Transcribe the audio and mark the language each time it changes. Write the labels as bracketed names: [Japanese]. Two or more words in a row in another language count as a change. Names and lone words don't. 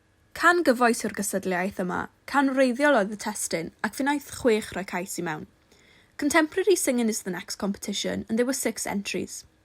[Welsh] Can gyfoes yw'r gystadleuaeth yma, can wreiddiol oedd y testyn ac fe wnaeth 6 rhoi cais I mewn. [English] Contemporary singing is the next competition and there were 6 entries.